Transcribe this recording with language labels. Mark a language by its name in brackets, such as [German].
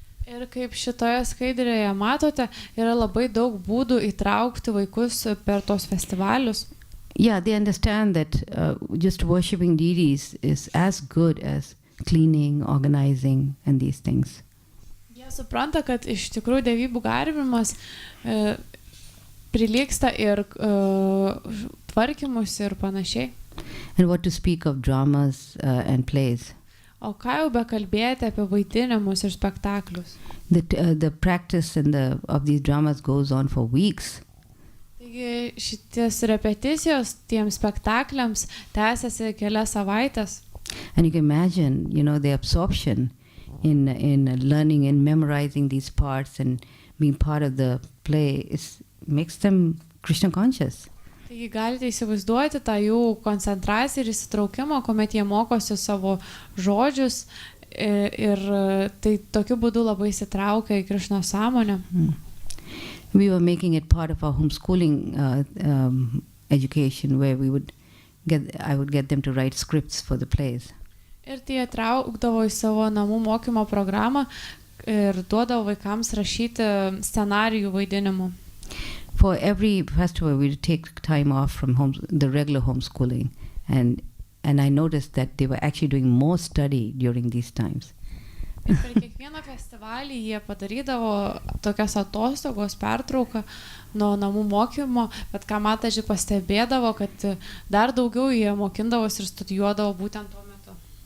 [Lithuanian] Ir kaip šitoje skaidrėje matote, yra labai daug būdų įtraukti vaikus per tos festivalius. [English] Yeah, they understand that just worshipping deities is as good as cleaning, organizing, and these things. [Lithuanian] Jie supranta, kad iš tikrųjų dievybių garbinimas prilygsta ir tvarkymus ir panašiai. [English] And what to speak of dramas and plays. [Lithuanian] O ką jau bekalbėti apie vaidinimus ir spektaklius? [English] The practice of these dramas goes on for weeks. [Lithuanian] Taigi šities repeticijos tiems spektakliams tęsiasi kelias savaitės. [English] And you can imagine, the absorption in learning and memorizing these parts and being part of the play makes them Krishna conscious. [Lithuanian] Taigi galite įsivaizduoti tą jų koncentraciją ir įsitraukimą, kuomet jie mokosi savo žodžius ir tai tokiu būdu labai įsitraukia į Krišnos sąmonę. [English] We were making it part of our homeschooling education where I would get them to write scripts for the plays. [Lithuanian] Ir tai įtraukdavo į savo namų mokymo programą ir duodavo vaikams rašyti scenarijų vaidinimų. [English] For every festival, we would take time off from the regular homeschooling, and I noticed that they were actually doing more study during these times. [Lithuanian] Ir per kiekvieną festivalį jie padarydavo tokias atostogos pertrauką nuo namų mokymo, bet ką mataji pastebėdavo, kad dar daugiau jie mokindavosi ir studijuodavo būtent tuo metu.